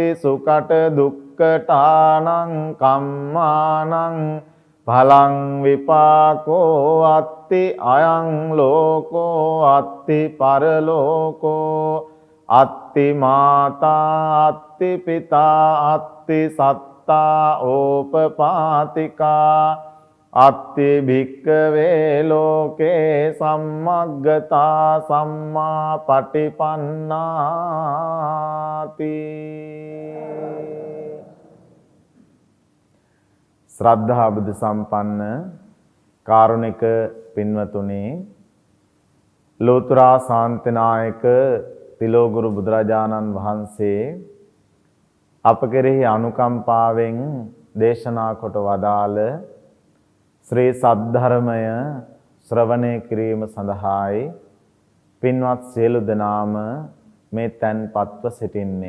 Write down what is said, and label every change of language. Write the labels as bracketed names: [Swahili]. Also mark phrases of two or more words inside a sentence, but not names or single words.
[Pali] සුකට දුක්ඛටානං කම්මානං පලං විපාකෝ අත්ති අයං ලෝකෝ අත්ති පරලෝකෝ අත්ති මාතා අත්ති පිතා අත්ති සත්තා ඕපපාතිකා අත්ති භික්ඛවේ ලෝකේ සම්මග්ගතා සම්මා පටිපන්නාති. [Sinhala] ශ්‍රද්ධා බුද්ධ සම්පන්න කාරුණික පින්වතුනි, ලෝතර ශාන්තිනායක තිලෝගුරු බුදුරජාණන් වහන්සේ අප කෙරෙහි අනුකම්පාවෙන් දේශනා කොට වදාළ ශ්‍රී සද්ධර්මය ශ්‍රවණය කිරීම සඳහායි පින්වත් සියලු දෙනාම මේ තැන්පත්ව සිටින්නේ.